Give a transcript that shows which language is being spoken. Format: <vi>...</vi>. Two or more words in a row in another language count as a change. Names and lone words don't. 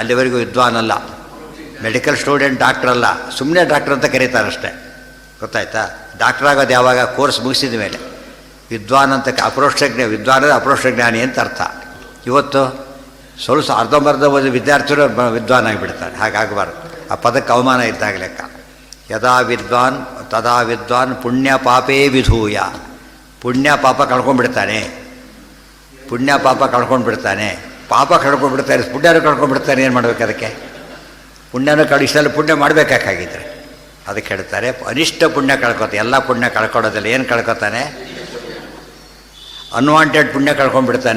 <kn>ಅಲ್ಲಿವರೆಗೂ ವಿದ್ವಾನ್ ಅಲ್ಲ,</kn> <en>medical student,</en> <kn>ಡಾಕ್ಟ್ರ್ ಅಲ್ಲ, ಸುಮ್ಮನೆ ಡಾಕ್ಟ್ರ್ ಅಂತ ಕರೀತಾರಷ್ಟೇ. ಗೊತ್ತಾಯ್ತಾ? ಡಾಕ್ಟ್ರ್ ಆಗೋದು ಯಾವಾಗ? ಕೋರ್ಸ್ ಮುಗಿಸಿದ ಮೇಲೆ. ವಿದ್ವಾನ್ ಅಂತ ಅಪರೋಕ್ಷಜ್ಞ, ವಿದ್ವಾನ್ ಅಂದರೆ ಅಪರೋಕ್ಷಜ್ಞಾನಿ ಅಂತ ಅರ್ಥ. ಇವತ್ತು ಸ್ವಲ್ಪ ಅರ್ಧಂಬರ್ಧ ಓದಿ ವಿದ್ಯಾರ್ಥಿಗಳು ವಿದ್ವಾನ್ ಆಗಿಬಿಡ್ತಾರೆ. ಹಾಗಾಗಬಾರ್ದು, ಆ ಪದಕ್ಕೆ ಅವಮಾನ ಇದ್ದಾಗ ಲೆಕ್ಕ.</kn> <sa>ಯದಾ ವಿದ್ವಾನ್ ತದಾ ವಿದ್ವಾನ್ ಪುಣ್ಯ ಪಾಪೇ ವಿಧೂಯ.</sa> <kn>ಪುಣ್ಯ ಪಾಪ ಕಳ್ಕೊಂಡ್ಬಿಡ್ತಾನೆ. ಪಾಪ ಕಳ್ಕೊಂಡ್ಬಿಡ್ತಾರೆ, ಪುಣ್ಯನೂ ಕಳ್ಕೊಂಡ್ಬಿಡ್ತಾನೆ. ಏನು ಮಾಡ್ಬೇಕು ಅದಕ್ಕೆ? ಪುಣ್ಯನೂ ಇಷ್ಟೆಲ್ಲ ಪುಣ್ಯ ಮಾಡಬೇಕಾಗಿದ್ರೆ ಅದಕ್ಕೆ ಹೇಳ್ತಾರೆ ಅನಿಷ್ಟ ಪುಣ್ಯ ಕಳ್ಕೊತಾನೆ. ಎಲ್ಲ ಪುಣ್ಯ ಕಳ್ಕೊಡೋದಿಲ್ಲ. ಏನು ಕಳ್ಕೊತಾನೆ? ಅನ್ವಾಂಟೆಡ್ ಪುಣ್ಯ ಕಳ್ಕೊಂಡ್ಬಿಡ್ತಾನೆ.</kn>